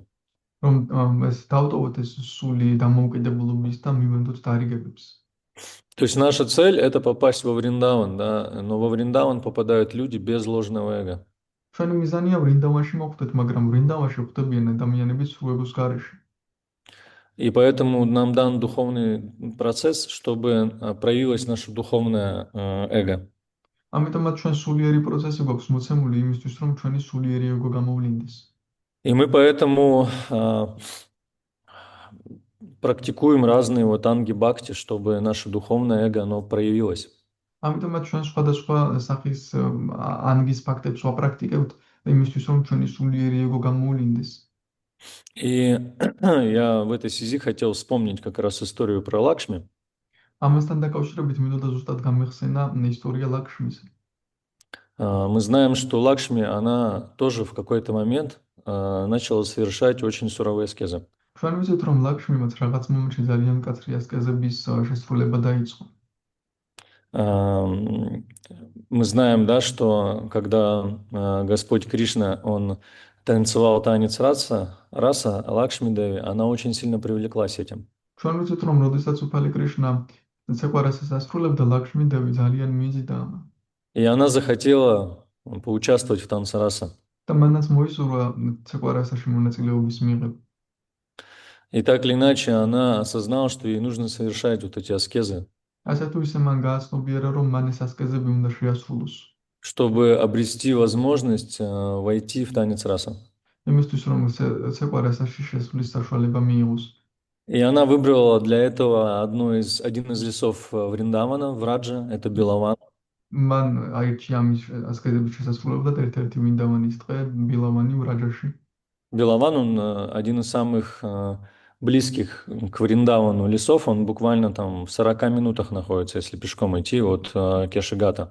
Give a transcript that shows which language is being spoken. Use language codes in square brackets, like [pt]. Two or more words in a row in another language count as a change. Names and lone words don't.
[ka] რომ ეს დავტოვოთ ეს სული დამოუკიდებლობის და მივენდოთ დარიგებებს. [ru] То есть наша цель– это попасть во Вриндаван, да, но во Вриндаван попадают люди без ложного эго. [ka] ჩვენი მიზანია ვრინდავანში მოხვდეთ, მაგრამ ვრინდავანში ხვდებიან ადამიანები სრულების გარეშე. [ru] И поэтому нам дан духовный процесс, чтобы проявилось наше духовное эго. [ka] ამიტომაც ჩვენ სულიერი პროცესი გვაქვს მოცემული იმისთვის, რომ ჩვენი სულიერი ეგო გამოვლინდეს. [ru] И мы поэтому практикуем разные вот анги бхакти, чтобы наше духовное эго, оно проявилось. [ka] ამიტომაც ჩვენ სხვადასხვა სახის ანგის ფაქტებს ვაპრაქტიკებთ იმისთვის, რომ ჩვენი სულიერი ეგო გამოვლინდეს. [ru] И я в этой связи хотел вспомнить как раз историю про Лакшми. [ka] ამასთან დაკავშირებით მინდოდა ზუსტად გამეხსენა ისტორია ლაქშმის. [ru] Мы знаем, что Лакшми, она тоже в какой-то момент начала совершать очень суровые аскезы. [ka] ჩვენ ვიცით, რომ ლაქშმიმაც რაღაც მომენტში ძალიან მკაცრი ასკეზების შესრულება დაიწყო. [ru] Мы знаем, да, что когда Господь Кришна, он танцевал танец раса Лакшми Деви, она очень сильно привлеклась этим. [ka] ჩვენ ვიცით, რომ როდესაც უფალი კრიშნა ცეკვარასას ასრულებდა, ლაქშმი დევი ძალიან მიიზიდა ამან. [ru] И она захотела поучаствовать в танце раса. [ka] და მანაც მოისურვა ცეკვარასაში მონაწილეობის მიღება. [ru] И так или иначе она осознала, что ей нужно совершать вот эти аскезы, [ka] ასე თუ ისე მან გააცნობიერა, რომ მან ეს ასკეზები უნდა შეასრულოს, [ru] чтобы обрести возможность войти в танец раса. [ka] იმისთვის, რომ ცეკვარასაში შესვლის საშუალება მიიღოს. [ru] И она выбрала для этого один из лесов Вриндавана, Враджа, это Белаван. [ka] მან აირჩია ამის ასკეზების შესასრულებლად ერთ-ერთი მინდავანის ტყე ბილავანი ვრაჯაში. [ru] Белаван, он один из самых близких к Вриндавану лесов, он буквально там в 40 минутах находится, если пешком идти от Кешигата.